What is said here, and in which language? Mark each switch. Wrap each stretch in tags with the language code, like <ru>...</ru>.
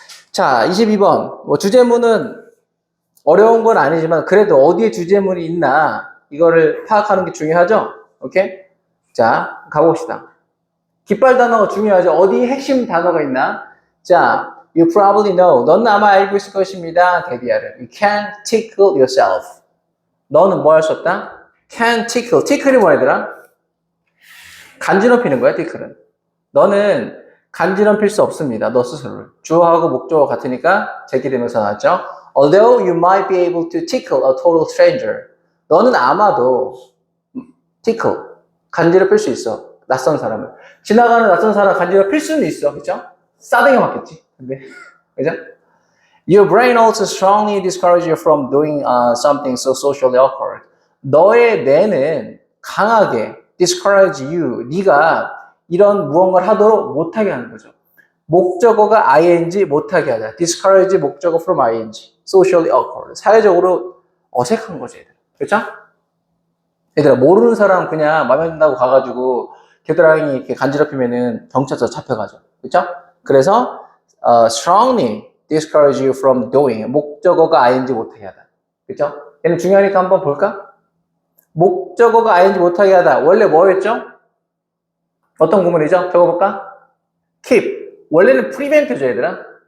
<ko>자, 22번. 뭐 주제문은 어려운 건 아니지만 그래도 어디에 주제문이 있나 이거를 파악하는 게 중요하죠? 오케이? 자, 가봅시다. 깃발 단어가 중요하죠. 어디에 핵심 단어가 있나?</ko> <en>자, you probably know.</en> <ko>너는 아마 알고 있을 것입니다. 데디아를.</ko> <en>You can't tickle yourself.</en> <ko>너는 뭐 할 수 없다?</ko> <en>Can't tickle.</en> <ko>tickle이 뭐야더라? 간지럽히는 거야, tickle은. 너는 간지럽힐 수 없습니다. 너 스스로를. 주어하고 목적어 같으니까 제기되면서 나왔죠.</ko> <en>Although you might be able to tickle a total stranger.</en> <ko>너는 아마도 tickle, 간지럽힐 수 있어. 낯선 사람을. 지나가는 낯선 사람 간지럽힐 수는 있어. 그죠? 싸대기 맞겠지. 근데, 그죠?</ko> <en>Your brain also strongly discourages you from doing something so socially awkward.</en> <ko>너의 뇌는 강하게</ko> <en>discourage you,</en> <ko>네가 이런 무언가를 하도록 못하게 하는 거죠. 목적어가 ing 못하게 하자.</ko> <en>discourage 목적어 from ing. socially awkward.</en> <ko>사회적으로 어색한 거지, 얘들. 그렇죠? 얘들아, 모르는 사람 그냥 마음에 든다고 가가지고 겨드랑이 이렇게 간지럽히면은 경찰서 잡혀가죠. 그렇죠?</ko> <en>그래서 strongly discourage you from doing.</en> <ko>목적어가 ing 못하게 하다. 그렇죠? 얘는 중요하니까 한번 볼까? 목적어가 ing 못하게 하다. 원래 뭐였죠? 어떤 구문이죠? 적어볼까? keep. 원래는 prevent죠, 얘들아.</ko>